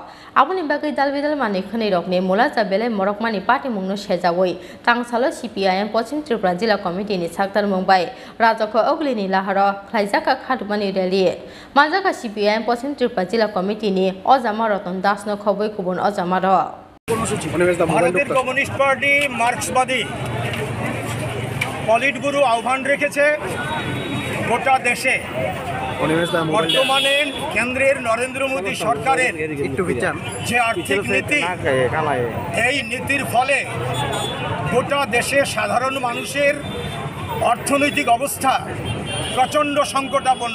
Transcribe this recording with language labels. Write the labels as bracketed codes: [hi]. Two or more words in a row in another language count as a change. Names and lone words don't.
[trp] Abu ni bagai dalbidal manikani rok ni Mulaja Belay Morokmani Party Mungno Shejawai, Tang Salo CPIM Posim Tripura Jila Committee ni Saktar Mumbai, Razako Oglini Laharo, Klajaka Kadumani Rally, Majaka CPIM Posim Tripura Jila Committee ni Ozama Rotondas no Kobe Kubun Ozamaro. [bn] ভারতের কমিউনিস্ট পার্টি মার্ক্সবাদী পলিটব্যুরো আহ্বান রেখেছে গোটা দেশে বর্তমানে কেন্দ্রের নরেন্দ্র মোদী সরকারের যে আর্থিক নীতি এই নীতির ফলে গোটা দেশে সাধারণ মানুষের অর্থনৈতিক অবস্থা প্রচণ্ড সংকটাপন্ন।